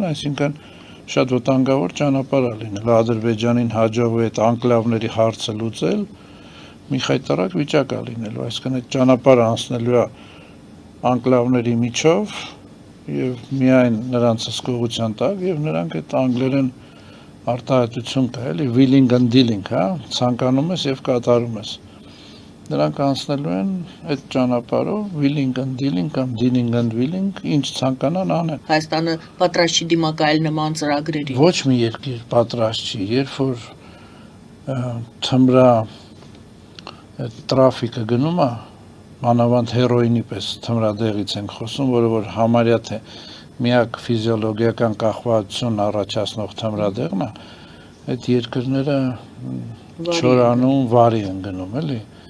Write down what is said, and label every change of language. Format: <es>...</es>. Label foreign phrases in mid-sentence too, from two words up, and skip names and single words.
<hy>այսինքն շատ վտանգավոր ճանապարհ է լինել Ադրբեջանին հաջողվի այդ անկլավների հարցը լուծել, մի խայտարակ վիճակ է լինելու, այսինքն այդ ճանապարհը անցնելու է անկլավների միջով եւ միայն նրանց հսկողության տակ եւ նրանք այդ անգլերեն արտահայտություն կա, էլի</hy> <en>willing and dealing,</en> <hy>հա, ցանկանում ես եւ կատարում ես։ Նրանք անցնելու են այդ ճանապարհով</hy> <en>willing and dealing</en> <hy>կամ</hy> <en>dealing and willing,</en> <hy>ինչ ցանկանան անեն։ Հայաստանը պատրաստ չի դիմակայել նման ծրագրերի։ Ոչ մի երկիր պատրաստ չի, երբ որ թմրա տրաֆիկը գնում է, մանավանդ հերոինի պես թմրադեղից ենք խոսում, որը որ համարյա թե միակ ֆիզիոլոգիական կախվածություն առաջացնող թմրադեղն է, այդ երկրները չորանում վարի են գնում, էլի։</hy>